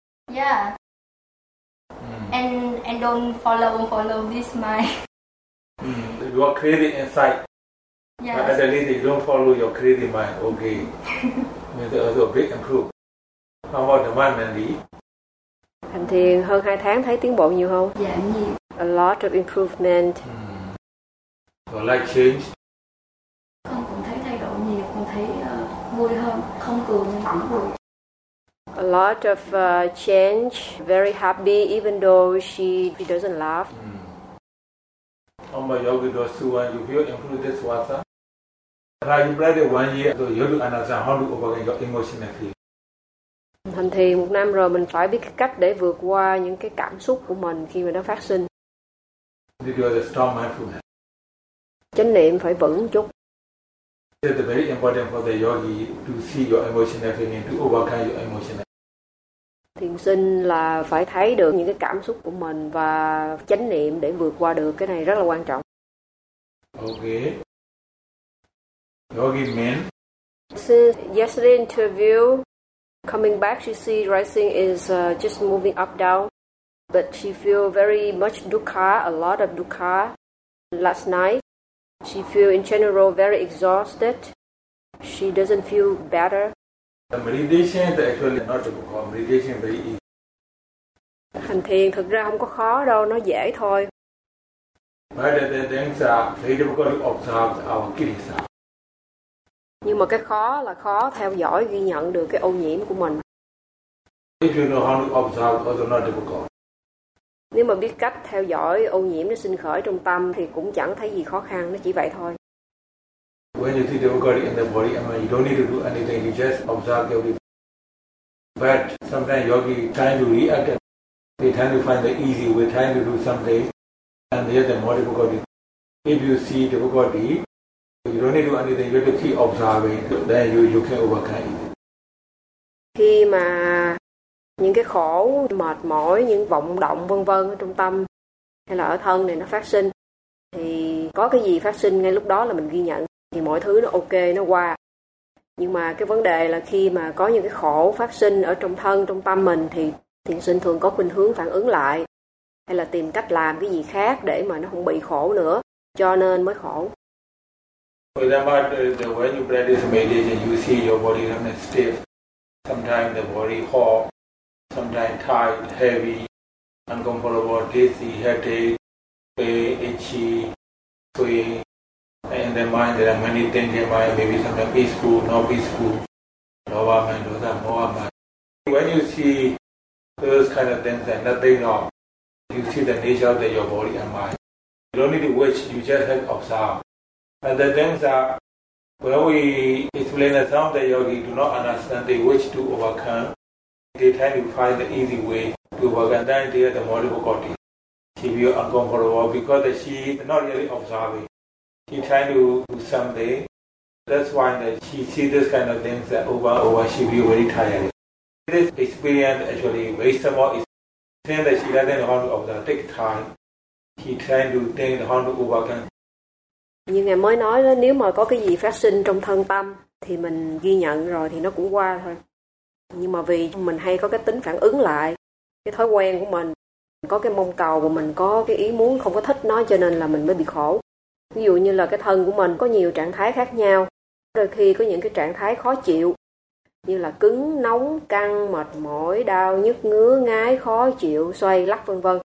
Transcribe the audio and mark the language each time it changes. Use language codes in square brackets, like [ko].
[en] Yeah. And don't follow this mind. You are crazy inside. Yeah. But at the least, you don't follow your crazy mind, okay. It's also a big improve. How about the mind, Mandy? [vi] Hành thiền hơn 2 tháng thấy tiến bộ nhiều không? Dạ nhiều. [en] A lot of improvement. Your life changed? [vi] Con cũng thấy thay đổi nhiều, con thấy vui hơn, không cười nhưng cũng vui. [en] A lot of change, very happy even though she doesn't laugh. How about Yogi Dosuwa, you feel improved this wasa? Right, you played it 1 year, so you have to understand how to overcome your emotion and feel. [vi] Hành thiền một năm rồi, mình phải biết cái cách để vượt qua những cái cảm xúc của mình khi mà nó phát sinh. [en] Did you understand mindfulness? [vi] Chánh niệm phải vững chút. [en] It's very important for the yogi to see your emotional feeling, to overcome your emotional. [vi] Thiền sinh là phải thấy được những cái cảm xúc của mình và chánh niệm để vượt qua được, cái này rất là quan trọng. [en] Okay. Yogi men. Since yesterday interview, coming back, she see rising is just moving up down, but she feel very much dukkha, a lot of dukkha. Last night, she feel in general very exhausted. She doesn't feel better. The meditation is actually not difficult. Meditation is very easy. [vi] Hành thiền thực ra không có khó đâu, nó dễ thôi. [en] But the things are very difficult to observe our kirisa. [vi] Nhưng mà cái khó là khó theo dõi, ghi nhận được cái ô nhiễm của mình. [en] If you know how to observe, also not difficult. [vi] Nếu mà biết cách theo dõi ô nhiễm nó sinh khởi trong tâm thì cũng chẳng thấy gì khó khăn, nó chỉ vậy thôi. [en] When you see difficulty in the body, I mean, you don't need to do anything, you just observe your body. But sometimes yogi trying to react, they trying to find the easy way, trying to do something, and they have the more difficulty. If you see difficulty, you don't need to do anything, you have to keep observing, then you can overcome it. [vi] Khi mà những cái khổ, mệt mỏi, những vọng động vân vân ở trong tâm hay là ở thân này nó phát sinh, thì có cái gì phát sinh ngay lúc đó là mình ghi nhận, thì mọi thứ nó ok, nó qua. Nhưng mà cái vấn đề là khi mà có những cái khổ phát sinh ở trong thân, trong tâm mình, thì thiền sinh thường có khuynh hướng phản ứng lại hay là tìm cách làm cái gì khác để mà nó không bị khổ nữa, cho nên mới khổ. [en] For example, when you practice meditation, you see your body remains stiff. Sometimes the body hot, sometimes tight, heavy, uncomfortable, dizzy, headache, pain, itchy, swing. And in the mind, there are many things in mind, maybe sometimes peaceful, not peaceful, lower mind, those are more mind. When you see those kind of things and nothing wrong, you see the nature of your body and mind. You don't need to wish, you just have to observe. And the things are, when we explain that some of the yogi do not understand, they wish to overcome, they try to find the easy way to overcome, then they have the more difficulty. She feels uncomfortable because she is not really observing. She trying to do something, That's why that she sees this kind of things that over she feel very tired. This experience actually waste some more. It's saying that she doesn't want to observe, take time. She trying to think how to overcome. [vi] Như ngài mới nói đó, nếu mà có cái gì phát sinh trong thân tâm thì mình ghi nhận rồi thì nó cũng qua thôi. Nhưng mà vì mình hay có cái tính phản ứng lại, cái thói quen của mình, có cái mong cầu và mình có cái ý muốn không có thích nó cho nên là mình mới bị khổ. Ví dụ như là cái thân của mình có nhiều trạng thái khác nhau, đôi khi có những cái trạng thái khó chịu như là cứng, nóng, căng, mệt mỏi, đau, nhức, ngứa, ngái, khó chịu, xoay, lắc vân vân.